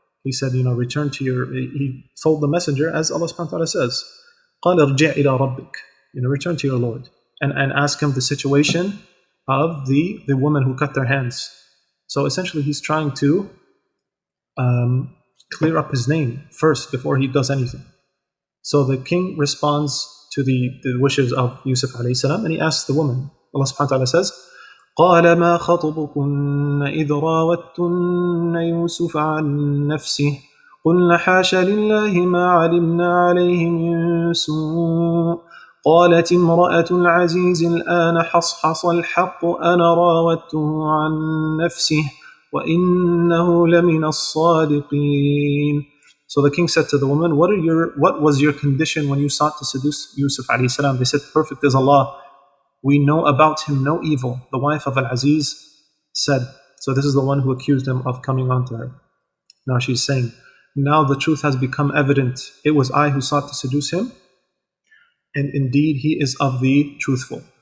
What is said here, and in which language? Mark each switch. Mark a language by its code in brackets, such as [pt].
[en] He said, return to your. He told the messenger, as Allah subhanahu wa ta'ala says, [ar] قال ارجع إلى ربك, [en] return to your Lord, and ask him the situation of the woman who cut their hands. So essentially, he's trying to clear up his name first before he does anything. So the king responds to the wishes of Yusuf alayhi salam, and he asks the woman. Allah subhanahu wa ta'ala says, [ar] قال ما خطبكن إذ راوتن يوسف عن نفسه قلنا حاش لله ما علمنا عليه من سوء قالت امرأة العزيز الآن حصحص الحق أنا راودته عن نفسه وإنه لمن الصادقين. [en] So the king said to the woman, what was your condition when you sought to seduce Yusuf alayhi salam? They said, perfect is Allah. We know about him no evil. The wife of Al-Aziz said, so this is the one who accused him of coming onto her. Now she's saying, now the truth has become evident. It was I who sought to seduce him, and indeed he is of the truthful.